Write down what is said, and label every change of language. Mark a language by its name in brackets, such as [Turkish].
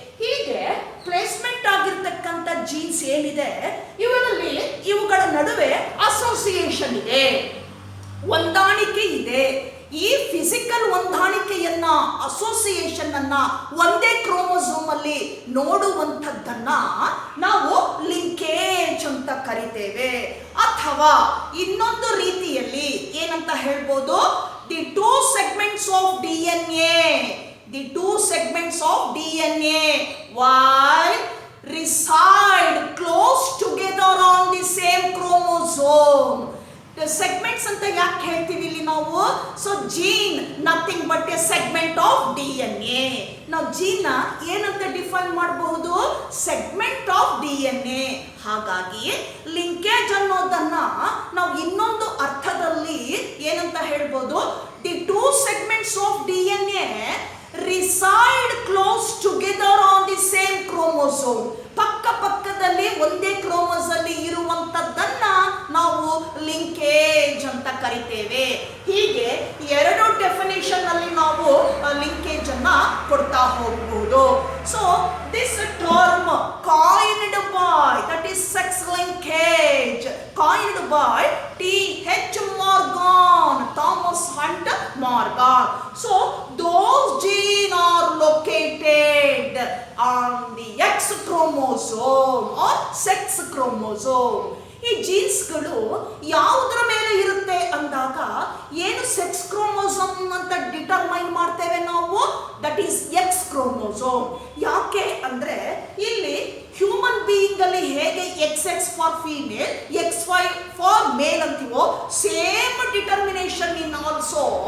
[Kannada] ಹೀಗೆ ಪ್ಲೇಸ್ಮೆಂಟ್ ಆಗಿರ್ತಕ್ಕಂಥ ಜೀನ್ಸ್ ಏನಿದೆ, ಇವುಗಳ ನಡುವೆ ಅಸೋಸಿಯೇಷನ್ ಇದೆ, ಹೊಂದಾಣಿಕೆ ಇದೆ. ಈ ಫಿಸಿಕಲ್ ಹೊಂದಾಣಿಕೆಯನ್ನ, ಅಸೋಸಿಯೇಷನ್ ಅನ್ನ ಒಂದೇ ಕ್ರೋಮೋಸೋಮ್ ಅಲ್ಲಿ ನೋಡುವಂಥದ್ದನ್ನ ನಾವು ಲಿಂಕೇಜ್ ಅಂತ ಕರಿತೇವೆ. ಅಥವಾ ಇನ್ನೊಂದು ರೀತಿಯಲ್ಲಿ ಏನಂತ ಹೇಳ್ಬೋದು? [English] The two segments of DNA, the two segments of DNA while reside close together on the same chromosome. The segments [Kannada] ಅಂತ ಯಾಕೆ ಹೇಳ್ತೀವಿ ಇಲ್ಲಿ ನಾವು? [English] So gene nothing but a segment of DNA. [Kannada] ನಾವು ಜೀನ್ ಏನಂತ ಡಿಫೈನ್ ಮಾಡಬಹುದು? [English] Segment of DNA. [Kannada] ಹಾಗಾಗಿ linkage ಅನ್ನೋದನ್ನ ನಾವು ಇನ್ನೊಂದು ಅರ್ಥದಲ್ಲಿ ಏನಂತ ಹೇಳ್ಬೋದು? [English] The two segments of DNA reside close together on the same chromosome. [Kannada] ಪಕ್ಕ ಪಕ್ಕದಲ್ಲಿ ಒಂದೇ ಕ್ರೋಮೋಸ್ ಅಲ್ಲಿ ಇರುವಂತದ್ದನ್ನ ನಾವು ಲಿಂಕೇಜ್ ಅಂತ ಕರಿತೇವೆ. ಹೀಗೆ ಎರಡು ಡೆಫಿನೇಷನ್ ಅಲ್ಲಿ ನಾವು ಲಿಂಕೇಜ್ ಅನ್ನ ಕೊಡ್ತಾ ಹೋಗಬಹುದು. [English] So this term coined by, that is sex linkage, coined by T.H. Morgan, Thomas Hunt Morgan. So those genes are located on the X chromosome or sex chromosome. [Kannada] ಈ ಜೀನ್ಸ್ಗಳು ಯಾವುದರ ಮೇಲೆ ಇರುತ್ತೆ ಅಂದಾಗ ಏನು ಸೆಕ್ಸ್ ಕ್ರೋಮೋಸೋಮ್ ಅಂತ ಡಿಟರ್ಮೈನ್ ಮಾಡ್ತೇವೆ ನಾವು? [English] That is X chromosome. [Kannada] ಯಾಕೆ ಅಂದ್ರೆ ಇಲ್ಲಿ [English] human being [Kannada] ಅಲ್ಲಿ ಹೇಗೆ [English] XX for female, XY for male ಅಂತೀವೋ, same determination in also